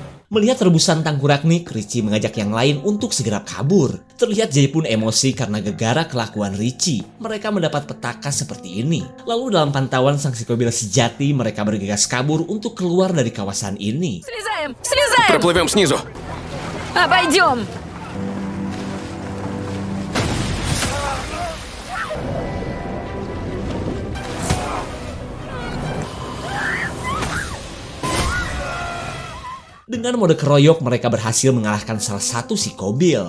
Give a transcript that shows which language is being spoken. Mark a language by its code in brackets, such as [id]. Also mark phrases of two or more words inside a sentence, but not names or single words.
[id] Melihat rebusan Tangkuraknik, Richie mengajak yang lain untuk segera kabur. Terlihat Jay pun emosi karena gegara kelakuan Richie. Mereka mendapat petaka seperti ini. Lalu dalam pantauan sang psikobil sejati, mereka bergegas kabur untuk keluar dari kawasan ini. [ru] Слезаем! Слезаем! Проплывем снизу. Обойдем! [id] Dengan mode keroyok, mereka berhasil mengalahkan salah satu psikobil.